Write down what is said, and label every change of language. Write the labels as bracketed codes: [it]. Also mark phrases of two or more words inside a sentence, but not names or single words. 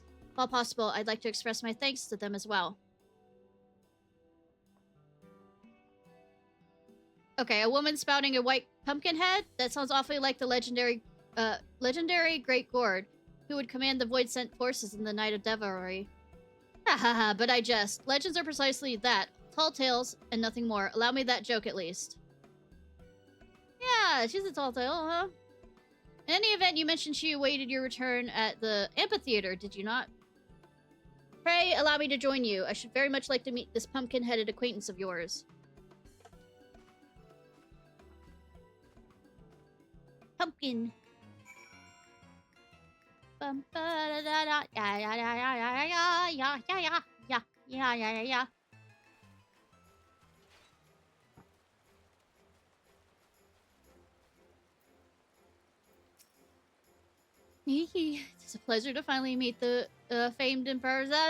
[en] While possible, I'd like to express my thanks to them as well. Okay, a woman spouting a white pumpkin head? That sounds awfully like the legendary Great Gourd, who would command the Void-Sent forces in the Night of Devilry. Ha ha ha, but I jest. Legends are precisely that. Tall tales and nothing more. Allow me that joke at least. Yeah, she's a tall tale, huh? In any event, you mentioned she awaited your return at the amphitheater, did you not? Pray, allow me to join you. I should very much like to meet this pumpkin-headed acquaintance of yours. Pumpkin. Bum ba da da da. Yeah yeah yeah yeah yeah yeah yeah yeah yeah yeah yeah yeah yeah. It's a pleasure to finally meet the famed emperor.